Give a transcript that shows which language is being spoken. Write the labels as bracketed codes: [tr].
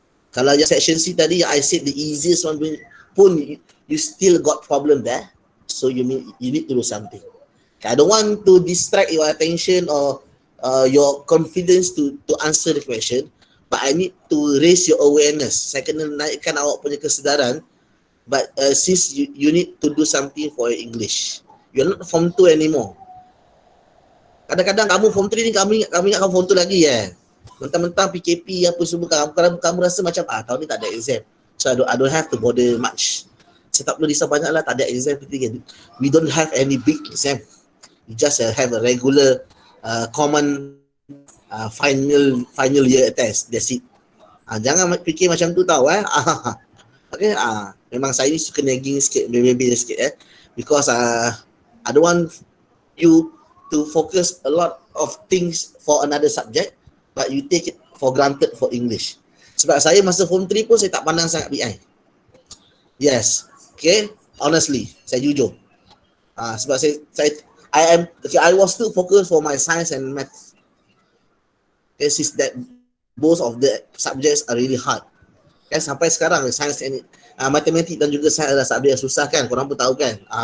[ms] Kalau yang section C tadi yang [en] I said the easiest one pun you still got problem there, so you need to do something. Okay, I don't want to distract your attention or your confidence to answer the question, but I need to raise your awareness. [ms] Saya kena naikkan awak punya kesedaran. [en] But since you need to do something for your English, you're not form 2 anymore. [ms] Kadang-kadang kamu form 3 ni kami ingat kamu form 2 lagi mentang-mentang PKP apa semua kamu rasa macam tahun ni tak ada exam, [en] so I don't have to bother much. [ms] Saya tak perlu risau banyak lah, tak ada exam. [en] We don't have any big exam, we just have a regular common final year test, that's it. [ms] Jangan fikir macam tu tau okay, memang saya ni suka nagging sikit, baby sikit [en] because I don't want you to focus a lot of things for another subject, but you take it for granted for English. [ms] Sebab saya masa form 3 pun saya tak pandang sangat BI. Yes, okay, honestly, saya jujur. [en] Sebab I was still focused for my science and maths. Okay, since that both of the subjects are really hard. [ms] Kan sampai sekarang science and matematik dan juga science adalah subjek yang susah kan, korang pun tahu kan.